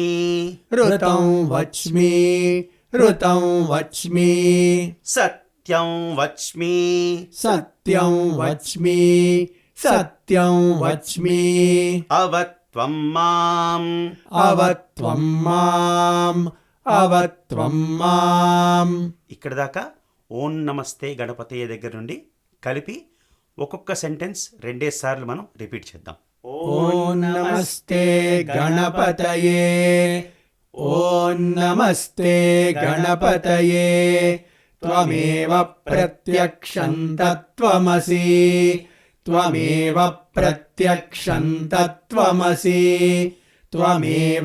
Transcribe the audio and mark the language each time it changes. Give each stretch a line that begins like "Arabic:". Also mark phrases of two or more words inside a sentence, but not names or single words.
Sanskrit: ऋतं वच्मि ऋतं वच्मि सत्यं वच्मि सत्यं वच्मि सत्यं वच्मि अवत्वं माम् अवत्वं माम् अवत्वं माम्
Telugu: ఇక్కడ దాకా
Sanskrit: ఓం నమస్తే గణపతయ్య
Telugu: దగ్గర నుండి కలిపి ఒక్కొక్క సెంటెన్స్ రెండేసార్లు మనం రిపీట్ చేద్దాం.
Sanskrit: ॐ नमस्ते गणपतये ॐ नमस्ते गणपतये त्वमेव प्रत्यक्षं तत्त्वमसि त्वमेव प्रत्यक्षं तत्त्वमसि त्वमेव